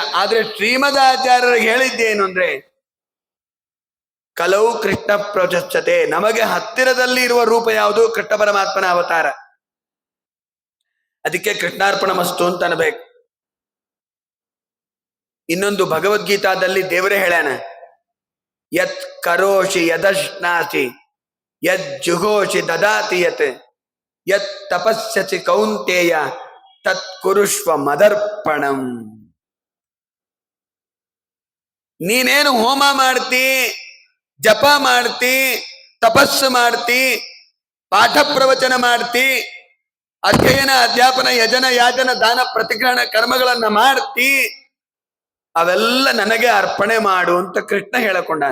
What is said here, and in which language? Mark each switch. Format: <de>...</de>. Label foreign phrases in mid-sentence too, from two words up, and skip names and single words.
<kn>ಆದ್ರೆ ಶ್ರೀಮದ್ ಆಚಾರ್ಯರಿಗೆ ಹೇಳಿದ್ದೇನು ಅಂದ್ರೆ, ಕಲವು ಕೃಷ್ಣ ಪ್ರಚತೆ, ನಮಗೆ ಹತ್ತಿರದಲ್ಲಿ ಇರುವ ರೂಪ ಯಾವುದು? ಕೃಷ್ಣ ಪರಮಾತ್ಮನ ಅವತಾರ. ಅದಕ್ಕೆ ಕೃಷ್ಣಾರ್ಪಣಮಸ್ತು ಅಂತ ಅನ್ಬೇಕು. ಇನ್ನೊಂದು ಭಗವದ್ಗೀತಾದಲ್ಲಿ ದೇವರೇ ಹೇಳ್ಯಾನ,</kn> <sa>ಯತ್ ಕರೋಷಿ ಯದಶ್ನಾಸಿ ಯದ್ ಜುಘೋಷಿ ದದಾತಿ ಯತ್ ಯತ್ ತಪಸ್ಯಸಿ ಕೌಂತೇಯ ತತ್ ಕುರುಷ್ವ ಮದರ್ಪಣಂ.</sa> <kn>ನೀನೇನು ಹೋಮ ಮಾಡ್ತಿ, ಜಪ ಮಾಡ್ತಿ, ತಪಸ್ಸು ಮಾಡ್ತಿ, ಪಾಠ ಪ್ರವಚನ ಮಾಡ್ತಿ, ಅಧ್ಯಯನ ಅಧ್ಯಾಪನ ಯಜನ ಯಾಜನ ದಾನ ಪ್ರತಿಗ್ರಹಣ ಕರ್ಮಗಳನ್ನ ಮಾಡ್ತಿ, ಅವೆಲ್ಲ ನನಗೆ ಅರ್ಪಣೆ ಮಾಡು ಅಂತ ಕೃಷ್ಣ ಹೇಳಿಕೊಂಡಾನ.</kn>